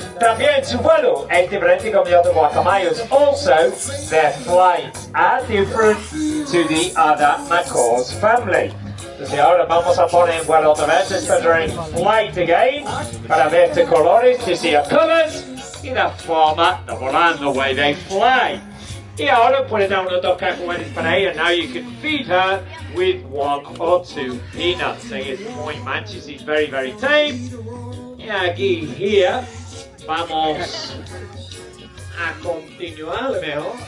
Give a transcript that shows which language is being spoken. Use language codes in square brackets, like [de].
[es] También su vuelo es diferente como [en] the other [es] guacamayas. [en] Also, their flights are different to the other macaws family. [es] Entonces ahora vamos a poner en vuelo otra vez, [en] let's put her in flight again, [es] para ver the colores, [en] to see her colors, [es] y la forma de volar, [en] the way they fly. [es] Y ahora puede dar unos dos cacahuetes para ella. [en] Now you can feed her with 1 or 2 peanuts. So it's [es] muy mancha, [en] she's very, very tame. [es] Y aquí, [en] here, [es] vamos a continuar, lo mejor.